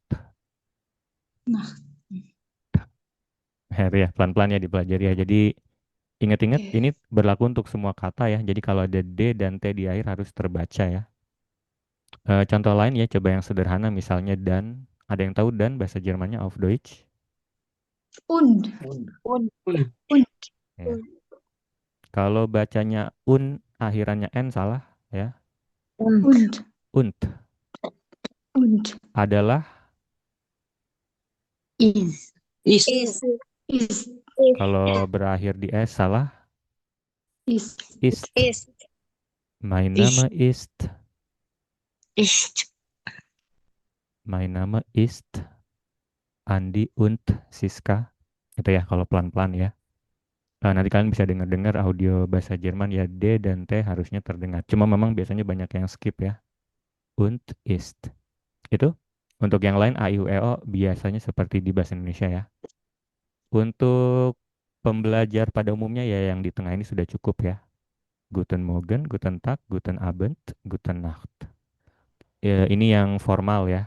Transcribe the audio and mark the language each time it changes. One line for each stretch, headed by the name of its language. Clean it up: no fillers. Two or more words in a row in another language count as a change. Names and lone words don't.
Indonesian: Nah, Ya, pelan-pelan ya dipelajari ya. Jadi ingat-ingat oke. ini berlaku untuk semua kata ya. Jadi kalau ada D dan T di akhir harus terbaca ya. Contoh lain ya, coba yang sederhana misalnya dan. Ada yang tahu dan bahasa Jermannya
German: auf Deutsch? Und, Und, und,
Indonesian: Ya. Kalau bacanya akhirannya N salah ya.
German: und, Und und,
Indonesian: adalah
German: Is. is, ist,
Indonesian: kalau berakhir di S salah.
German: ist, Ist. is, Mein Name ist. Ist. Mein Name ist Andi und Siska.
Indonesian: Itu ya kalau pelan-pelan ya. Nanti kalian bisa dengar-dengar audio bahasa Jerman ya, D dan T harusnya terdengar. Cuma memang biasanya banyak yang skip ya.
German: Und ist.
Indonesian: Itu untuk yang lain A, I, U, E, O biasanya seperti di bahasa Indonesia ya. Untuk pembelajar pada umumnya ya yang di tengah ini sudah cukup ya.
German: Guten Morgen, Guten Tag, Guten Abend, Guten Nacht.
Indonesian: Ya, ini yang formal ya.